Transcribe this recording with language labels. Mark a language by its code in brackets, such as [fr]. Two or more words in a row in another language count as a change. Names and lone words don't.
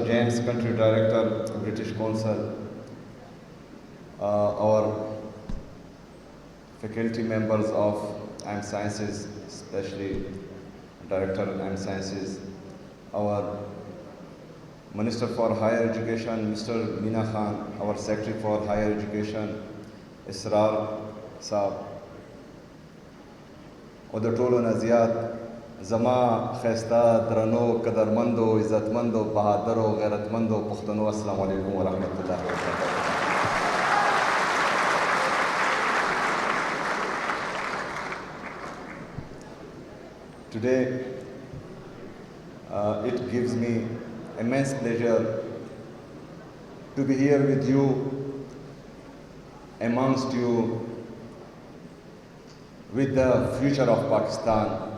[en] James, Country Director, British Council, our faculty members of AIM Sciences, especially Director of AIM Sciences, our Minister for Higher Education, Mr. Meena Khan, our Secretary for Higher Education, [ps] اسرار صاب، اوداتولو نازيات، زما، ښکلو، ورونو، قدرمنو، عزتمنو، بهادرو، غیرتمنو، پښتنو, [ar] السلام عليكم ورحمة الله وبركاته. [en] Today, it gives me immense pleasure to be here with you, amongst you, with the future of Pakistan.